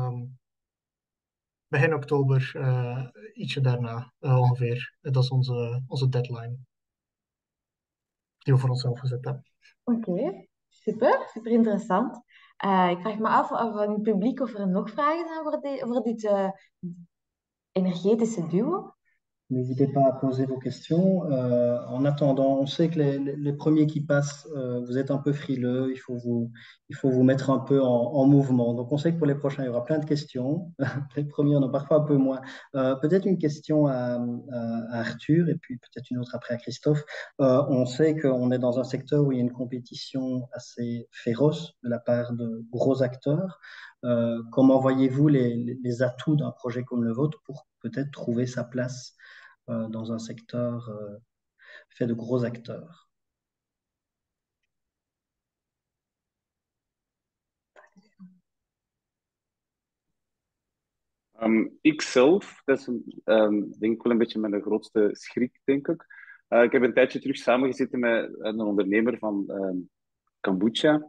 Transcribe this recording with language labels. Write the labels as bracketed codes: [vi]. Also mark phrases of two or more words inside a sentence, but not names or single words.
[nl] Begin oktober, ietsje daarna ongeveer. Dat is onze deadline die we voor onszelf gezet hebben. Oké, super, super interessant. Ik vraag me af van het publiek of er nog vragen zijn voor dit énergétische duo. [fr] N'hésitez pas à poser vos questions. En attendant, on sait que les premiers qui passent, vous êtes un peu frileux, il faut vous mettre un peu en mouvement. Donc on sait que pour les prochains, il y aura plein de questions. Les premiers, on en a parfois un peu moins. Peut-être une question à Arthur et puis peut-être une autre après à Christophe. On sait qu'on est dans un secteur où il y a une compétition assez féroce de la part de gros acteurs. Comment voyez-vous les atouts d'un projet comme le vôtre pour peut-être trouver sa place dans un secteur fait de gros acteurs? [nl] Ikzelf, dat is denk ik wel een beetje mijn grootste schrik, denk ik. Ik heb een tijdje terug samengezeten met een ondernemer van kombucha.